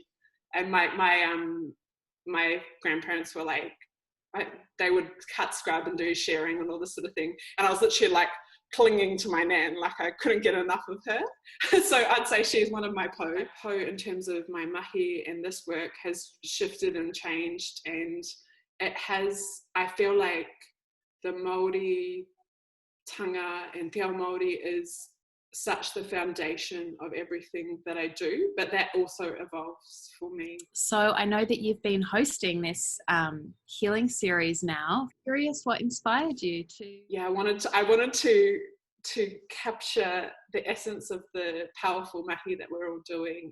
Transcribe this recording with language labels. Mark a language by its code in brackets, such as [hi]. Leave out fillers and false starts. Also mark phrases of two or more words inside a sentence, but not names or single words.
[en] And my grandparents were like, they would cut scrub and do sharing and all this sort of thing. And I was literally like clinging to my nan, like I couldn't get enough of her. So I'd say she's one of my po. Po in terms of my mahi and this work has shifted and changed. And it has, I feel like the Māori tanga and [mi] te ao Māori [en] is such the foundation of everything that I do, but that also evolves for me. So I know that you've been hosting this healing series now. Curious what inspired you to? Yeah, I wanted to capture the essence of the powerful mahi that we're all doing.